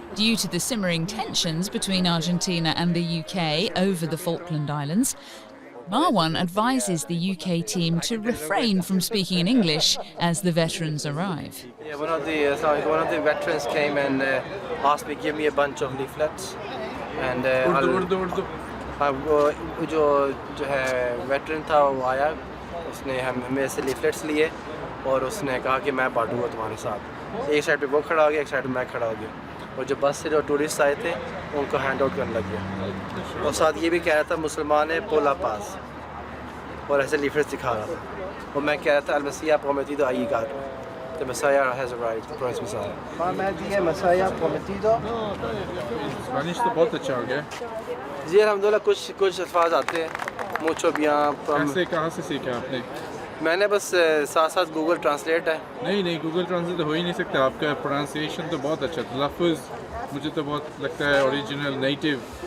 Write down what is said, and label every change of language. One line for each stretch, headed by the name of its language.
English: Due to the simmering tensions between Argentina and the UK over the Falkland Islands, Marwan advises the UK team to refrain from speaking in English as the veterans arrive. Yeah, one of the veterans came and asked me, give me a bunch of leaflets.
Hindi: And जो है veteran था वो आया, उसने हमें से leaflets लिए और उसने कहा कि मैं बांटूंगा तुम्हारे साथ. एक साइड पे वो खड़ा हो गया, एक साइड पे मैं खड़ा हो गया. और जो बस से जो टूरिस्ट आए थे उनको हैंड आउट करने लग गया और साथ ये भी कह रहा था मुसलमाने
Spanish: por la paz
Hindi: और ऐसे लीफलेट्स दिखा रहा था और मैं कह रहा था
Spanish: al-Messiah prometido ha llegado.
English: The Messiah has arrived, the Christ Messiah.
Spanish: Mohammed Messiah prometido.
Hindi: Spanish तो बहुत अच्छा हो गया. जी अल्हम्दुलिल्लाह कुछ अल्फाज आते हैं मुझे भी कैसे कहाँ से सीखा आपने? मैंने बस साथ गूगल ट्रांसलेट है. नहीं गूगल ट्रांसलेट तो हो ही नहीं सकता. आपका प्रोनाउंसिएशन तो बहुत अच्छा था. लफ्ज़ मुझे तो बहुत लगता है ओरिजिनल नेटिव.